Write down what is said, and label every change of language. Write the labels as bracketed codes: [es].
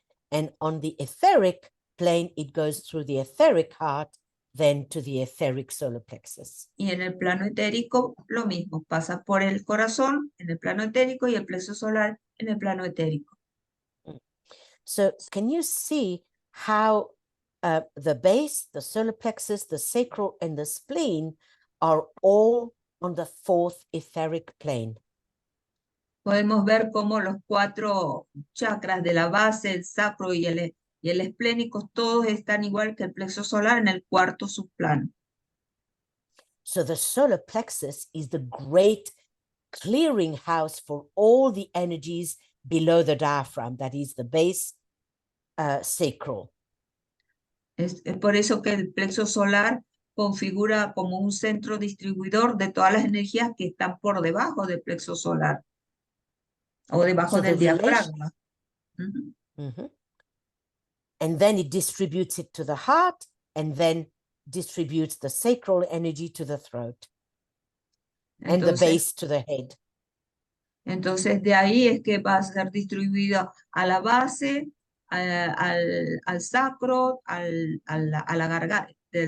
[en] And on the etheric plane, it goes through the etheric heart, then to the etheric solar plexus. [es] Y en el plano etérico, lo mismo. Pasa por el corazón en el plano etérico y el plexo solar en el plano etérico. [en] So can you see how the base, the solar plexus, the sacral, and the spleen are all on the 4th etheric plane? [es] Podemos ver cómo los 4 chakras de la base, el sacro y el esplénico, todos están igual que el plexo solar en el 4º subplano. [en] So the solar plexus is the great clearing house for all the energies below the diaphragm, that is the base sacral. [es] Es por eso que el plexo solar configura como un centro distribuidor de todas las energías que están por debajo del plexo solar o debajo [en] So [es] del [en] the [es] diafragma. [en] And then it distributes it to the heart, and then distributes the sacral energy to the throat, and the base to the head. [es] Entonces de ahí es que va a ser distribuido a la base, al sacro, a la garganta.